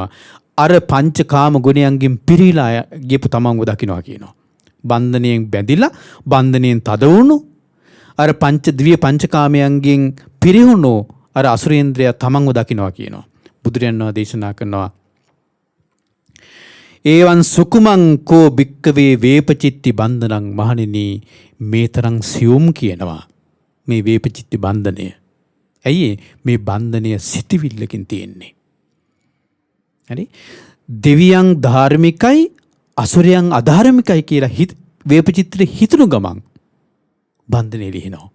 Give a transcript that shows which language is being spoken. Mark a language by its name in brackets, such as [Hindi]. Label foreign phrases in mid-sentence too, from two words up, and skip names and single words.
[Sinhala] අර පංචකාම ගුණයන්ගෙන් පිරීලා ගියපු තමන්ව දකින්නවා කියනවා. බන්ධනයෙන් බැඳිලා බන්ධනයෙන් තද වුණු අර දිව්‍ය පංචකාමයන්ගෙන් පිරිහුණු අර අසුරේන්ද්‍රයා තමන්ව දකින්නවා කියනවා. බුදුරජාණන් වහන්සේ දේශනා කරනවා [Pali] ඒවන් සුකුමං කෝ භික්කවේ වේපචිත්ති බන්ධනං. [Sinhala] මහණෙනි මේ තරම් සියුම් කියනවා මේ වේපචිත්ති බන්ධනය. ඇයි මේ බන්ධනය සිටිවිල්ලකින් තියෙන්නේ. හරි. දෙවියන් ධාර්මිකයි අසුරයන් අධාර්මිකයි කියලා වේපචිත්‍රේ හිතුණු ගමන් බන්ධනේ ලිහිනවා.